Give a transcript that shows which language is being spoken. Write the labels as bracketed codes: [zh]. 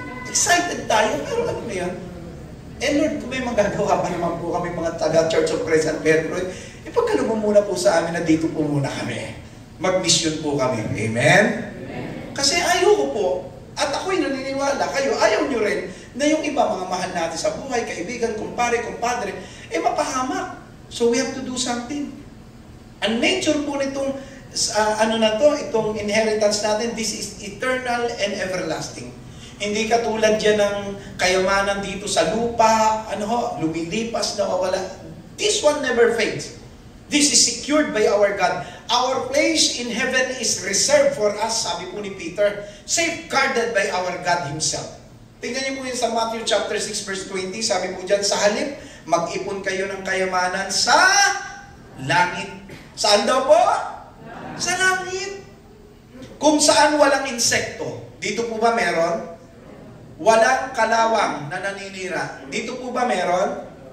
[tl] Excited tayo, pero ano na yun? Lord, kung may magagawa pa naman po kami mga taga Church of Christ San Pedro, ipagkalo mo muna po sa amin na dito po muna kami. Mag-mission po kami. Amen? Kasi ayoko po, at ako'y naniniwala, kayo, ayaw nyo rin, na yung iba, mga mahal natin sa buhay, kaibigan, kumpare, kumpadre, mapahamak. [en] So we have to do something. [tl] Ang nature po nitong, itong inheritance natin, [en] this is eternal and everlasting. [tl] Hindi katulad yan ng kayamanan dito sa lupa, lumilipas, nawawala. [en] This one never fades. This is secured by our God. Our place in heaven is reserved for us, [tl] sabi po ni Peter, [en] safeguarded by our God Himself. [tl] Tingnan niyo po yun sa Matthew chapter 6 verse 20, sabi po dyan, sa halip, mag-ipon kayo ng kayamanan sa langit. Saan daw po? Sa langit. Kung saan walang insekto, dito po ba meron? Walang kalawang na naninira, dito po ba meron?